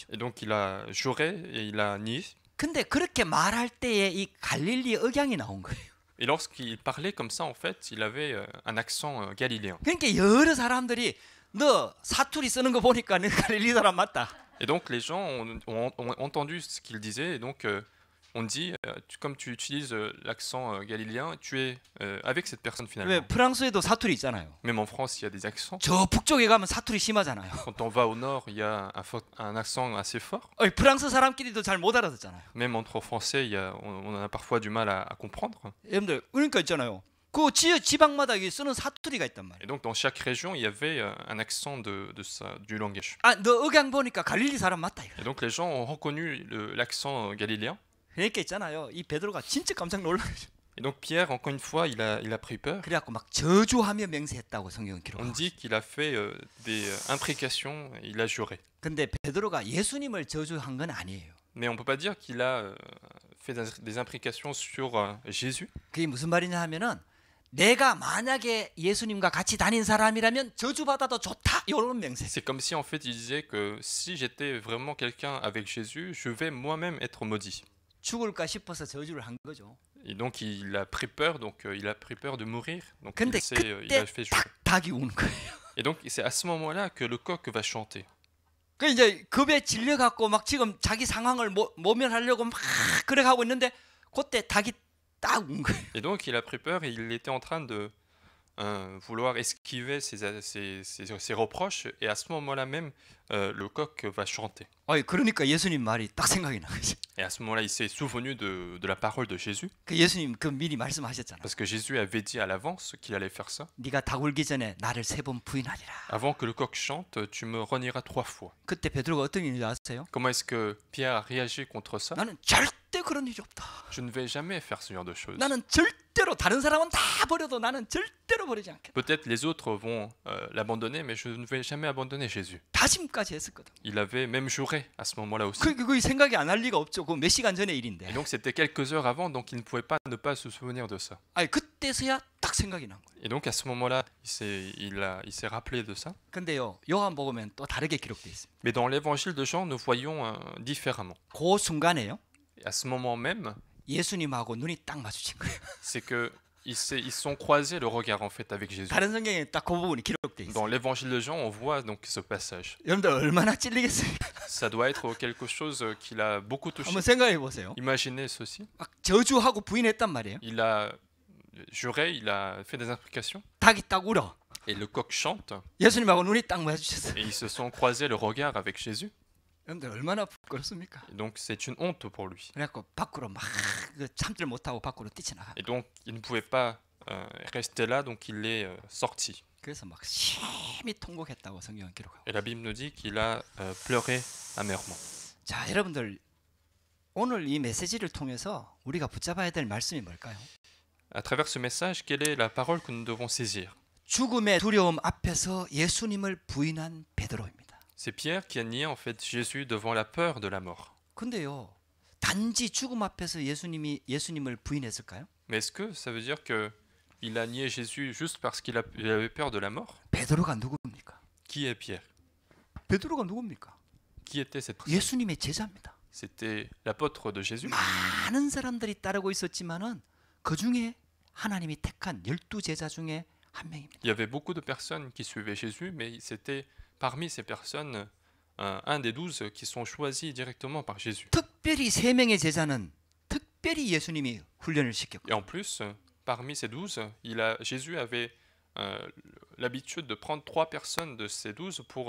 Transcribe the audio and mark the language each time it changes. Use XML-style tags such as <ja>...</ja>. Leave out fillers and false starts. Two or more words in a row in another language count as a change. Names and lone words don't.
<fr>Et donc il a juré et il a nié.</fr> <ko>근데 그렇게 말할 때에 이 갈릴리 억양이 나온 거예요.</ko> <fr>Et lorsqu'il parlait comme ça, en fait, il avait un accent galiléen.</fr> <ko>그러니까 여러 사람들이 너 사투리 쓰는 거 보니까 너 갈릴리 사람 맞다.</ko> <fr>Et donc les gens ont entendu ce qu'il disait, et donc on dit, comme tu utilises l'accent galiléen, tu es avec cette personne</fr> <ko>왜</ko> <fr>finalement.</fr> <ko>프랑스에도 사투리 있잖아요.</ko> <fr>Même en France, il y a des accents.</fr> <ko>저 북쪽에 가면 사투리 심하잖아요.</ko> <fr>Quand on va au nord, il y a un accent assez fort.</fr> <ko>프랑스 사람끼리도 잘 못 알아듣잖아요.</ko> <fr>Même entre Français, on a parfois du mal à comprendre.</fr> <ko>여러분들 그러니까 있잖아요. 그 지방마다 쓰는 사투리가 있단 말이에요.</ko> <fr>Et donc dans chaque région, il y avait un accent du langage.</fr> <ko>너 억양 보니까 갈릴리 사람 맞다.</ko> <fr>Et donc les gens ont reconnu l'accent galiléen.</fr> <ko>그러니까 있잖아요. 이 베드로가 진짜 깜짝 놀라죠.</ko> <fr>Et donc Pierre, encore une fois, il a pris peur.</fr> <ko>그래갖고 막 저주하며 맹세했다고 성경은</ko> <fr>On</fr> <ko>기록하고.</ko> <fr>dit qu'il a fait des imprécations, il a juré.</fr> <ko>근데 베드로가 예수님을 저주한 건 아니에요.</ko> <fr>Mais on peut pas dire qu'il a fait des imprécations sur Jésus.</fr> <ko>그게 무슨 말이냐 하면은 내가 만약에 예수님과 같이 다닌 사람이라면 저주받아도 좋다. 이런 맹세.</ko> <fr>C'est comme si en fait il disait que si j'étais vraiment quelqu'un avec Jésus, je vais moi-même être maudit.</fr> <ko>죽을까 싶어서 저주를 한 거죠.</ko> <fr>Et donc il a pris peur, il a pris peur de mourir. Donc</fr> <ko>근데</ko> <fr>il a fait jurer.</fr> <ko>닭이 우는 거예요.</ko> <fr>Et donc c'est à ce moment-là que le coq va chanter.</fr> <ko>그 이제 겁에 질려 갖고 막 지금 자기 상황을 모면하려고 막 그래 가고 있는데 그때 닭이 딱 운 거예요.</ko> <fr>Et donc il a pris peur et il était en train de vouloir esquiver ses reproches. Et à ce moment-là même, le coq va chanter.</fr> <ko>그러니까 예수님 말이 딱 생각이 나 거죠.</ko> <fr>Et à ce moment-là, il s'est souvenu de la parole de Jésus.</fr> <ko>그 예수님 그 미리 말씀하셨잖아요.</ko> <fr>Parce que Jésus avait dit à l'avance qu'il allait faire ça.</fr> <ko>네가 닭 울기 전에 나를 3번 부인하리라.</ko> <fr>Avant que le coq chante, tu me renieras 3 fois.</fr> <ko>그때 베드로가 어떤 일인지 아세요?</ko> <fr>Comment est-ce que Pierre a réagi contre ça?</fr> <ko>나는 절대 그런 일이 없다.</ko> <fr>Je ne vais jamais faire ce genre de choses.</fr> <ko>나는 절대로 다른 사람은 다 버려도 나는 절대로 버리지 않겠다.</ko> <fr>Peut-être les autres vont l'abandonner, mais je ne vais jamais abandonner Jésus.</fr> <ko>다짐까지 했었거든.</ko> <fr>Il avait même juré à ce moment-là aussi.</fr> <ko>그 생각이 안 할 리가 없죠. 그 몇 시간 전의 일인데.</ko> <fr>Et donc c'était quelques heures avant, donc il ne pouvait pas ne pas se souvenir de ça.</fr> <ko>그때서야 딱 생각이 난 거예요.</ko> <fr>Et donc à ce moment-là, il s'est rappelé de ça.</fr> <ko>근데요, 요한복음엔 또 다르게 기록돼 있어요.</ko> <fr>Mais dans l'évangile de Jean, nous voyons différemment.</fr> <ko>그 순간에요,</ko> <fr>Et à ce moment même,</fr> <ko>예수님하고 눈이 딱 마주친 거예요.</ko> <fr>c'est que ils se sont croisés le regard en fait avec Jésus.</fr> <ko>다른 성경에 딱 그 부분이 기록돼 있어요.</ko> <fr>Dans l'évangile de Jean, on voit donc ce passage.</fr> <ko>여러분들 얼마나 찔리겠어요?</ko> <fr>Ça doit être quelque chose qui l'a beaucoup touché.</fr> <ko>한번 생각해 보세요.</ko> <fr>Imaginez ceci.</fr> <ko>막 저주하고 부인했단 말이에요.</ko> <fr>Il a jurait, il a fait des implications.</fr> <ko>닭이 딱 울어.</ko> <fr>Et le coq chante.</fr> <ko>예수님하고 눈이 딱 마주쳤어요.</ko> <fr>Et ils se sont croisés le regard avec Jésus.</fr> <ko>여러분들 얼마나 부끄럽습니까?</ko> <fr>Et donc c'est une honte pour lui.</fr> <ko>그래갖고 밖으로 막 참들 못하고 밖으로 뛰쳐나가.</ko> <fr>Et donc il ne pouvait pas rester là, donc il est sorti.</fr> <ko>그래서 막 심히 통곡했다고 성경은 기록하고.</ko> <fr>Et la Bible nous dit qu'il a pleuré amèrement.</fr> <ko>자, 여러분들 오늘 이 메시지를 통해서 우리가 붙잡아야 될 말씀이 뭘까요?</ko> <fr>À travers ce message, quelle est la parole que nous devons saisir?</fr> <ko>죽음의 두려움 앞에서 예수님을 부인한 베드로입니다.</ko> <fr>C'est Pierre qui a nié en fait Jésus devant la peur de la mort.</fr> <ko>근데요, 단지 죽음 앞에서 예수님을 부인했을까요?</ko> <fr>Mais est-ce que ça veut dire que il a nié Jésus juste parce qu'il avait peur de la mort?</fr> <ko>베드로가 누굽니까?</ko> <fr>Qui est Pierre?</fr> <ko>베드로가 누굽니까?</ko> <fr>Qui était cette personne?</fr> <ko>예수님의 제자입니다.</ko> <fr>C'était l'apôtre de Jésus.</fr> <ko>많은 사람들이 따르고 있었지만은 그 중에 하나님이 택한 12제자 중에 한 명입니다.</ko> <fr>Il y avait beaucoup de personnes qui suivaient Jésus, mais c'était parmi ces personnes un des 12 qui sont choisis directement par Jésus.</fr> <ko>특별히 세 명의 제자는 특별히 예수님이 훈련을 시켰고</ko> <fr>Et en plus, parmi ces 12, Jésus avait l'habitude de prendre 3 personnes de ces 12 pour</fr>